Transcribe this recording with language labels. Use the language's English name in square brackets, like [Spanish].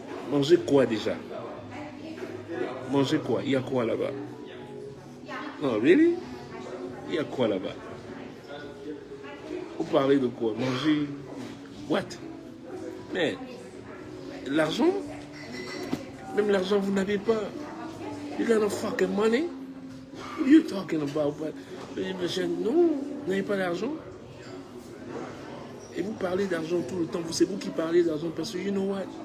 [French] Manger quoi déjà? Manger quoi? Il y a quoi là-bas? Non, really? Il y a quoi là-bas? Vous parlez de quoi? Manger... What? Mais l'argent? Même l'argent, vous n'avez pas. [English] You got no fucking money? What are you talking about? [French] Non, vous n'avez pas d'argent? Et vous parlez d'argent tout le temps. C'est vous qui parlez d'argent parce que you know what?